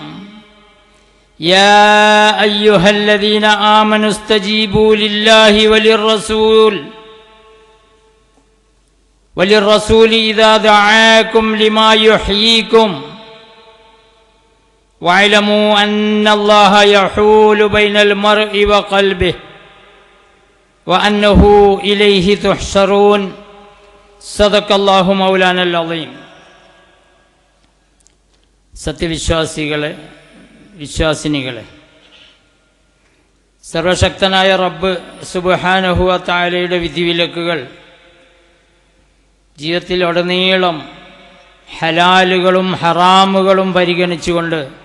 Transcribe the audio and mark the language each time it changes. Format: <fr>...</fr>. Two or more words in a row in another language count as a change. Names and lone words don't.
<ar>يا أيها الذين آمنوا استجيبوا لله وللرسول إذا دعاكم لما يحييكم واعلموا أن الله يحول بين المرء وقلبه وأنه إليه تحشرون صدق الله مولانا العظيم.</ar> <ml>സത്യവിശ്വാസികളെ, വിശ്വാസിനികളെ, സർവശക്തനായ റബ്ബ്</ml> <ar>سبحانه و تعالى</ar> <ml>വിധിവിലക്കുകൾ ജീവിതത്തിൽ ഉടനീളം ഹലാലുകളും ഹറാമുകളും പരിഗണിച്ചുകൊണ്ട്</ml>